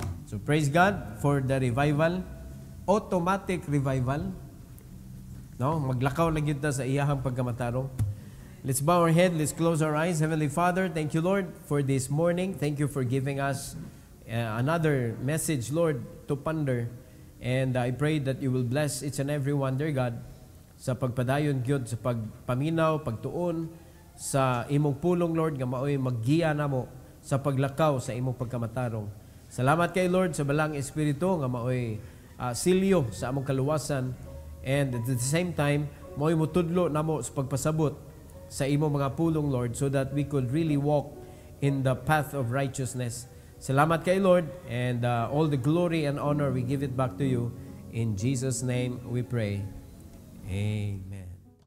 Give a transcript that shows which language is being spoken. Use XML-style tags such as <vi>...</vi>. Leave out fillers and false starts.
<en>So praise God for the revival, automatic revival.</en> <ceb>No, maglakaw na gyud ta sa iyahang pagkamatarong.</ceb> <en>Let's bow our head, let's close our eyes. Heavenly Father, thank you Lord for this morning. Thank you for giving us another message, Lord, to ponder. And I pray that you will bless each and every one, dear God,</en> <ceb>sa pagpadayon gyud sa pagpaminaw, pagtuon sa imong pulong, Lord, nga maoy maggiya namo sa paglakaw sa imong pagkamatarong. Salamat kay Lord sa balang espiritu nga maoy silyo sa among kaluwasan,</ceb> <en>and at the same time</en> <ceb>maoy mutudlo namo sa pagpasabot sa imong mga pulong, Lord,</ceb> <en>so that we could really walk in the path of righteousness.</en> <ceb>Salamat kay Lord,</ceb> <en>and all the glory and honor we give it back to you. In Jesus' name we pray. Amen.</en>